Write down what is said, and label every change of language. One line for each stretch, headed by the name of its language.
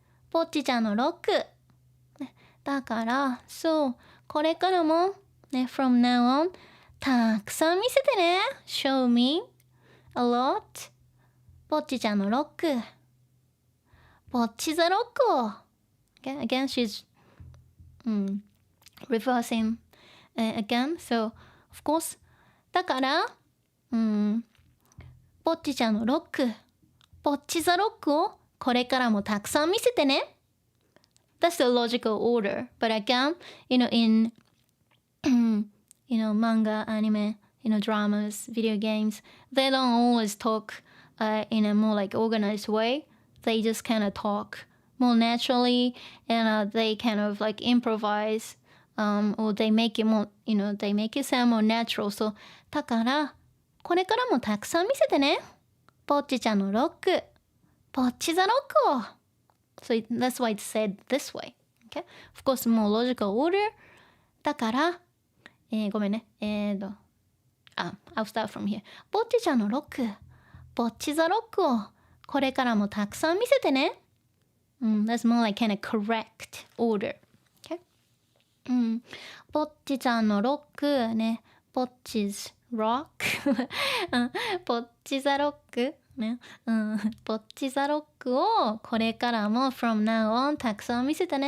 Japanese: ぼっちちゃんのロック。だから、So, これからも、ね、
English: from now on,
Japanese: たくさん見せてね。
English: Show me a lot.
Japanese: ぼっちちゃんのロック。ぼっちザロックを。
English: Okay, again, she's reversing again. So, of course,
Japanese: だから、ぼっちちゃんのロック。ぼっちザロックをこれからもたくさん見せてね。
English: That's the logical order. But again, in manga, anime, dramas, video games, they don't always talk in a more like organized way. They just kind of talk more naturally, and they kind of like improvise, or they make it more, they make it sound more natural.
Japanese: So, だからこれからもたくさん見せてね。ぼっちちゃんのロック、ぼっちザロックを。
English: So that's why it's said this way. Okay? Of course, more logical order.
Japanese: だから、ごめんね。
English: I'll start from here.
Japanese: ぼっちちゃんのロック、ぼっちザロックをこれからもたくさん見せてね。
English: That's more like kind of correct order. Okay?
Japanese: ぼっちちゃんのロックね。ぼっちrock ぼっちザロックね、ぼっちザロックをこれからも
English: from now on
Japanese: たくさん見せてね。